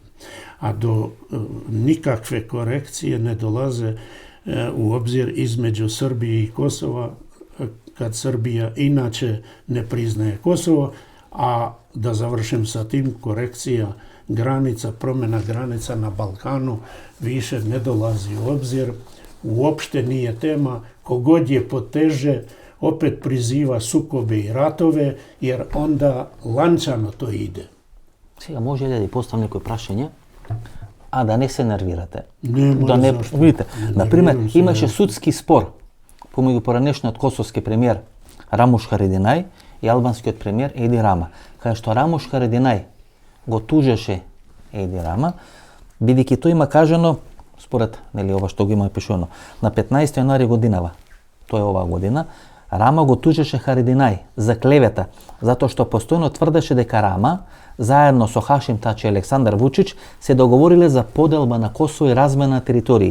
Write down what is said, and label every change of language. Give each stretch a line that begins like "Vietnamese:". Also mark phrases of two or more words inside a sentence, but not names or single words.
Serbian: A do nikakve korekcije ne dolaze u obzir između Srbije i Kosova, kad Srbija inače ne priznaje Kosovo, a da završim sa tim, korekcija granica, promjena granica na Balkanu više ne dolazi u obzir, uopšte nije tema, kogod je poteže opet priziva sukobe i ratove, jer onda lančano to ide.
Macedonian: Сега може да поставам некој прашање, а да не се нервирате.
Serbian: Заšto.
Macedonian: Видите, например,
Serbian: нервирам се,
Macedonian: имаше судски спор помеѓу поранешниот косовски премиер Рамуш Харединај и албанскиот премиер Еди Рама, кај што Рамуш Харединај го тужеше Еди Рама, бидејќи тој има кажано, според ова што го има пишано, на 15 јануари годинава, тоа е оваа година, Рама го тужеше Харединај за клевета, затоа што постојано тврдеше дека Рама, заедно со Хашим Тачи и Александар Вучич, се договориле за поделба на Косово и размена на територии.